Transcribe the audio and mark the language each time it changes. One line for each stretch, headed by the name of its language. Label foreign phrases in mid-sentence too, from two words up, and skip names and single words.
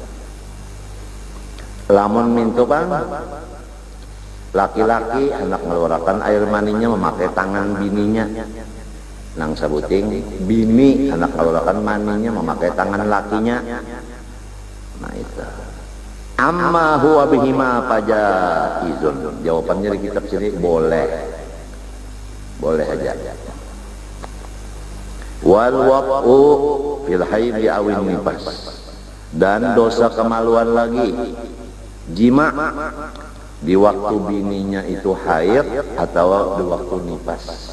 Banjar: Lamun mintu kan laki-laki hendak mengeluarkan air maninya memakai tangan bininya. Nang sabuting bini anak keluarkan maninya memakai tangan lakinya. Nah itu
Arabic: أما هو بهما فجائز.
Banjar: Jawabannya di kitab sini boleh aja.
Arabic: والوقوع في الحيض أو النفاس,
Banjar: dan dosa kemaluan lagi jima di waktu bininya itu haid atau di waktu nifas.